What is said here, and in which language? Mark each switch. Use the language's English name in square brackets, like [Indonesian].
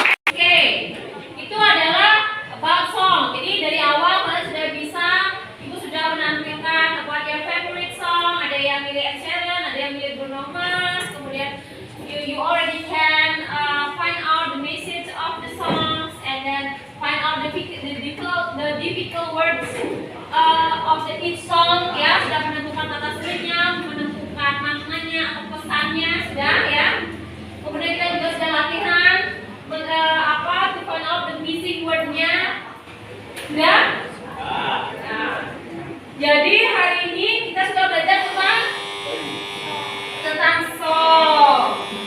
[Indonesian] Oke, itu adalah [English] about song. [Indonesian] Jadi dari awal kalian sudah bisa, ibu sudah menampilkan [English] about your favorite song. [Indonesian] Ada yang milih Ed Sheeran, ada yang milih Bruno Mars. [English] Kemudian you already can find out the message of the songs and then find out the difficult words of each song, ya. [Indonesian] Sudah menentukan kata sulitnya, menentukan maknanya atau pesannya, sudah ya. Kemudian kita juga sudah latihan [English] to find out the missing [Indonesian] wordnya, sudah. Nah, jadi hari ini kita sudah belajar tentang song.